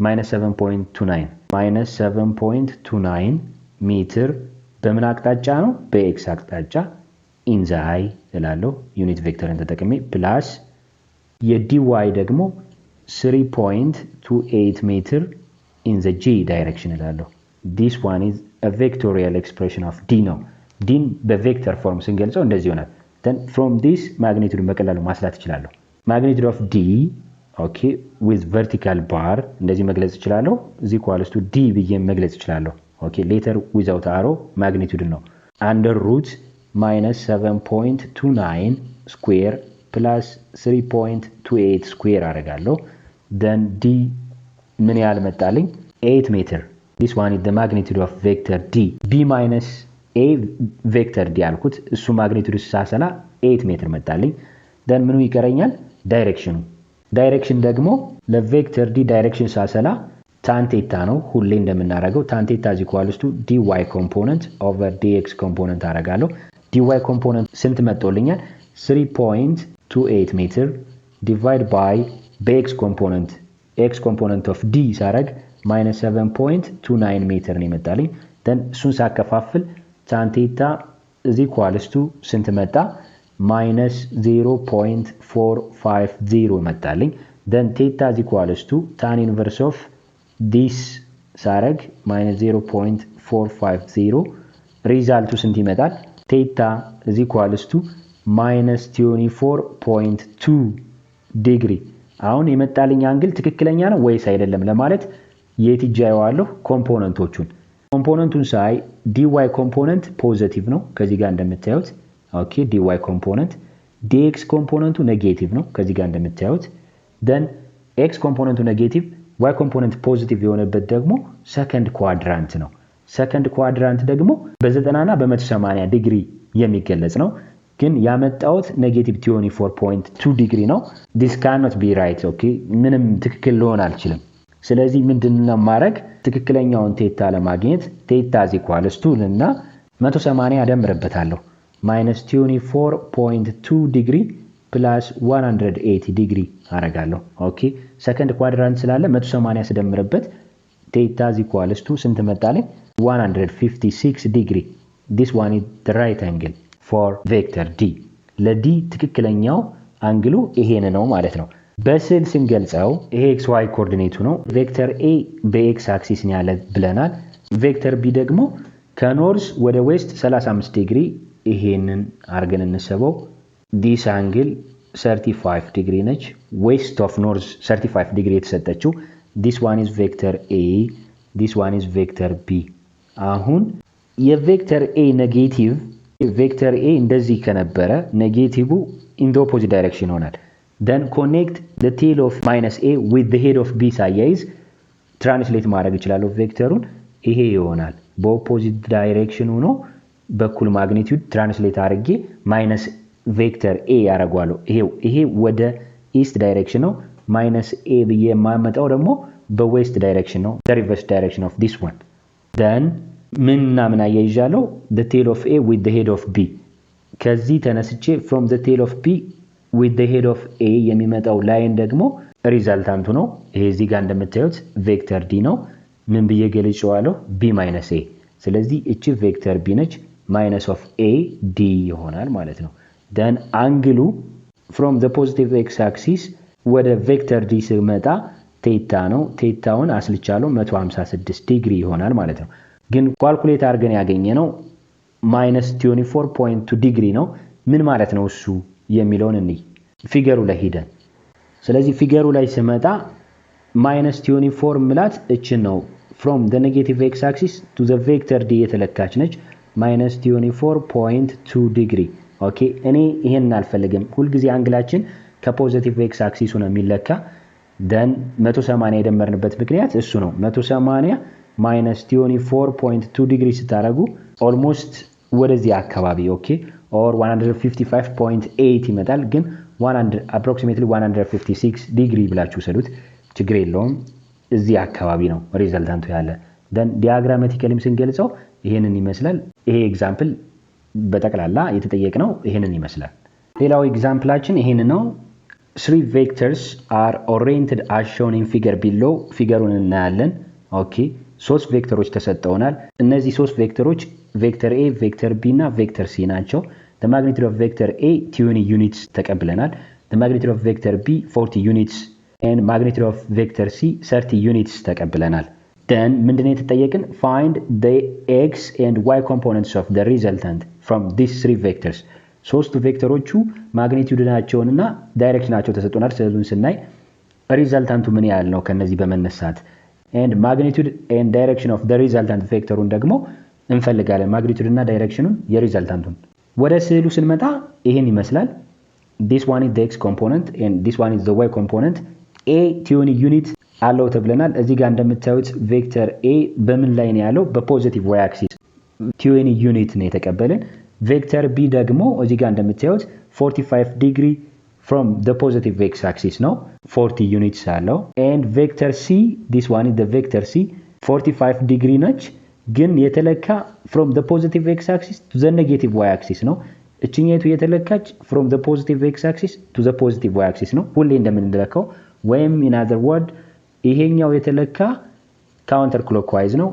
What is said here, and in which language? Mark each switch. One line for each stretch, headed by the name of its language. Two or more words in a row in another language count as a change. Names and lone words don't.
Amharic: -7.29 ሜትር በምን አቅጣጫ ነው በx አቅጣጫ
English: in the i
Amharic: እላለሁ ዩኒት ቬክተርን ተጠቅሜ ፕላስ የdy ደግሞ
English: 3.28 ሜትር in the g direction እላለሁ this one is a vectorial expression of d
Amharic: ነው d በቬክተር ፎርም ስንገልጸው እንደዚህ ይሆናል
English: then from this magnitude
Amharic: በቀላሉ ማስላት ይችላል
English: magnitude of d okay with vertical
Amharic: bar እንደዚህ መግለጽ ይችላል
English: is equals to d
Amharic: ብዬ መግለጽ ይችላል ኦኬ
English: letter without arrow
Amharic: ማግኒቲዩድ ነው አንደር ሩት
English: minus 7.29 square plus 3.28 square
Amharic: አደርጋለሁ
English: then d
Amharic: ምን ያህል መጣልኝ 8 ሜትር
English: this one is the magnitude of vector d b minus a vector d
Amharic: አልኩት እሱ ማግኒቲዩድ ሳሰላ 8 ሜትር መጣልኝ then ምኑ ይቀረኛል ዳይሬክሽን ደግሞ ለቬክተር d ዳይሬክሽን
English: ሳሰላ tan theta
Amharic: ነው ሁሌ እንደምናደርገው
English: tan theta is equal to dy component over dx component አደርጋለሁ dy component
Amharic: ስንት መጥቶልኛል 3.28 ሜትር
English: divide by bx component of d ሳረግ minus 7.29
Amharic: ሜትር ነው መጣልኝ
English: then
Amharic: እሱን ሳከፋፍል
English: tan theta is equal to
Amharic: ስንት መጣ
English: minus
Amharic: 0.450 መጣልኝ then
English: theta is equal to tan inverse of this
Amharic: ሳረግ minus 0.450 ሪዛልቱ ስንት ይመጣል
English: theta is equal to minus 24.2
Amharic: ዲግሪ አሁን የመጣልኝ አንግል ትክክለኛ ነው ወይስ አይደለም ለማለት የት ይጃያዋለሁ ኮምፖነንቱን ሳይ dy ኮምፖነንት ፖዚቲቭ ነው ከዚህ ጋር እንደምታዩት ኦኬ dy ኮምፖነንት dx ኮምፖነንቱ ኔጌቲቭ ነው ከዚህ ጋር እንደምታዩት then x ኮምፖነንቱ ኔጌቲቭ y ኮምፖነንት ፖዚቲቭ የሆነበት ደግሞ
English: second quadrant
Amharic: ነው
English: second quadrant
Amharic: ደግሞ በ90 እና በ180 ዲግሪ የሚገለጽ ነው ግን ያመጣውት ኔጌቲቭ 24.2 ዲግሪ ነው
English: this cannot be right okay
Amharic: ምንም ትክክል ሊሆን አልችልም ስለዚህ ምንድነው ማድረግ ትክክለኛውን ቴታ ለማግኘት ቴታ
English: is equal to
Amharic: እና 180 አደምርበታለሁ minus 24.2 ዲግሪ plus 180 ዲግሪ አረጋለሁ ኦኬ
English: second quadrant
Amharic: ስላለ 180 ስደምርበት ቴታ
English: is equal to
Amharic: ስንት መጣልኝ 156 ዲግሪ
English: this one is the right angle for vector d
Amharic: ለd ትክክለኛው አንግሉ ይሄን ነው ማለት ነው በስዕል ስንገልጸው ይሄ xy ኮኦርዲኔቱ ነው ቬክተር a በx አክሲስ ነው ያለ ብለናል ቬክተር b ደግሞ ከኖርዝ ወደ ዌስት 35 ዲግሪ ይሄንን አርገን እንሰበው
English: this angle
Amharic: 35 ዲግሪ ነች
English: west of north
Amharic: 35 ዲግሪ የተሰጠችው
English: this one is vector a this one is vector b
Amharic: አሁን የቬክተር a ኔጌቲቭ ቬክተር a እንደዚህ ከነበረ ኔጌቲቭ
English: in the opposite direction ይሆናል then connect the tail of minus a with the head of b
Amharic: ሳያይዝ ትራንስሌት ማድረግ ይችላል ቬክተሩን ይሄ ይሆናል በኦፖዚት ዳይሬክሽን ሆኖ በኩል ማግኒቲዩድ ትራንስሌት አድርጌ ማይነስ ቬክተር a ያረጋዋለሁ ይሄ ወደ
English: east direction
Amharic: ነው ማይነስ a ብዬ ማመጣው ደግሞ በዌስት ዳይሬክሽን ነው
English: the reverse direction of this one then
Amharic: ምን አያይዣለሁ
English: the tail of a with the head of b
Amharic: ከዚህ ተነስቼ
English: from the tail of b with the head of a
Amharic: የሚመጣው ላይን ደግሞ ሪዛልታንቱ ነው ይሄ እዚህ ጋር እንደምታዩት ቬክተር d ነው ምን ብዬ ገልጬዋለሁ
English: b minus a
Amharic: ስለዚህ እቺ ቬክተር b ነች
English: minus of a
Amharic: d ይሆናል ማለት ነው then አንግሉ
English: from the positive x axis
Amharic: ወደ ቬክተር d ሲመጣ ቴታ ነው ቴታውን አስልቻለሁ 156 ዲግሪ ይሆናል ማለት ነው ግን ካልኩሌት አድርገን ያገኘነው -24.2 ዲግሪ ነው ምን ማለት ነው እሱ የሚለውን እንይ ፊገሩ ላይ ሄደን ስለዚህ ፊገሩ ላይ ሲመጣ -24 ምላት እቺ ነው
English: from the negative x axis to the vector d
Amharic: የተለካች ነች -24.2 ዲግሪ ኦኬ እኔ ይሄን አልፈልግም ሁሉ ጊዜ አንግላችን ከፖዚቲቭ
English: x axis
Amharic: ሆነ የሚለካ then 180 የደመርንበት ምክንያት እሱ ነው 180 -24.2 ዲግሪ ስታረጉ almost ወደዚህ አካባቢ ኦኬ or 155.8 ይመጣል ግን 100 approximately 156 ዲግሪ ብላችሁ ሰዱት ችግር የለውም እዚህ አካባቢ ነው ሪዛልታንቱ ያለ then diagrammatically ስንገልጸው ይሄንን ይመስላል ይሄ ኤግዛምፕል በተቀላላ የተጠየቀው ይሄንን ይመስላል ሌላው ኤግዛምፕላችን ይሄን ነው
English: three vectors are oriented as shown in figure below
Amharic: ፊገሩን እናያለን ኦኬ ሶስት ቬክተሮች ተሰጠውናል እነዚህ ሶስት ቬክተሮች ቬክተር a ቬክተር b እና ቬክተር c ናቸው
English: the magnitude of vector a 20 units ተቀብለናል the magnitude of vector b 40 units and magnitude of vector c 30 units ተቀብለናል then
Amharic: ምንድነው የተጠየቀን
English: find the x and y components of the resultant from these three vectors
Amharic: ሶስቱ ቬክተሮቹ ማግኒቲዩድናቸውንና ዳይሬክሽናቸው ተሰጥቶናል ስለዚህ ስናይ ሪዛልታንቱ ምን ያህል ነው ከነዚህ በመነሳት
English: and magnitude and direction of the resultant vectorን
Amharic: ደግሞ እንፈልጋለን magnitude እና directionን የሪዛልታንቱን ወደ ስዕሉ ስንመጣ ይሄን ይመስላል
English: this one is the x component and this one is the y component
Amharic: a
English: twenty unit
Amharic: አለው ተብለናል እዚህ ጋር እንደምታዩት ቬክተር a በምን ላይ ነው ያለው በፖዚቲቭ
English: y axis twenty unit
Amharic: ነው የተቀበለን ቬክተር b ደግሞ እዚህ ጋር እንደምታዩት
English: 45 degree from the positive x axis no 40 units አለው and vector c this one is the vector c 45 degree
Amharic: ነች ግን የተለካ
English: from the positive x axis to the negative y axis
Amharic: ነው እቺኛቱ የተለካች
English: from the positive x axis to the positive y axis
Amharic: ነው ሁሌ እንደምንለካው ወይም
English: in other word
Amharic: ይሄኛው የተለካ
English: counter clockwise ነው